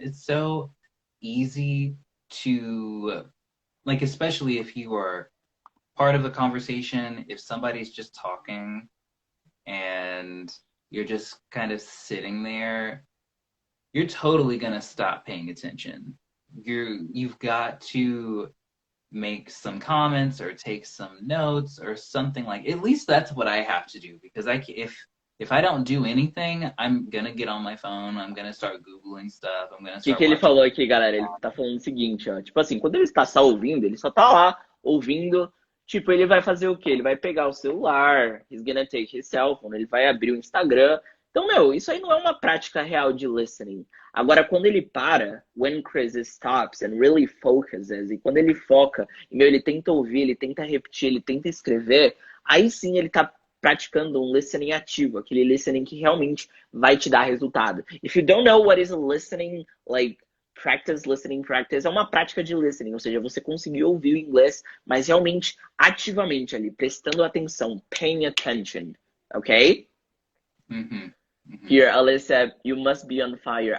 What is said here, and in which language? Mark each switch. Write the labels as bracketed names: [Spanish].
[English] It's so easy to like, especially if you are part of a conversation, if somebody's just talking and you're just kind of sitting there, you're totally gonna stop paying attention. You've got to make some comments or take some notes or something like. At least that's what I have to do, because if I don't do anything, I'm gonna get on my phone. I'm gonna start Googling stuff. I'm gonna [Portuguese] O [English] start [Portuguese] que ele [English] watching. [Portuguese] falou aqui, galera? Ele tá falando o seguinte, ó. Tipo assim, quando ele está só ouvindo, ele só tá lá ouvindo. Tipo, ele vai fazer o quê? Ele vai pegar o celular, [English] he's gonna take his cell phone, [Portuguese] ele vai abrir o Instagram. Então, meu, isso aí não é uma prática real de listening. Agora, quando ele para, [English] when Chris stops and really focuses, [Portuguese] e quando ele foca, e, meu, ele tenta ouvir, ele tenta repetir, ele tenta escrever, aí sim ele tá praticando um listening ativo, aquele listening que realmente vai te dar resultado. [English] If you don't know what is a listening, like, listening practice, [Portuguese] é uma prática de listening, ou seja, você conseguir ouvir o inglês, mas realmente, ativamente ali, prestando atenção, [English] paying attention, ok? Mm-hmm. Mm-hmm. Here, Alyssa, you must be on fire.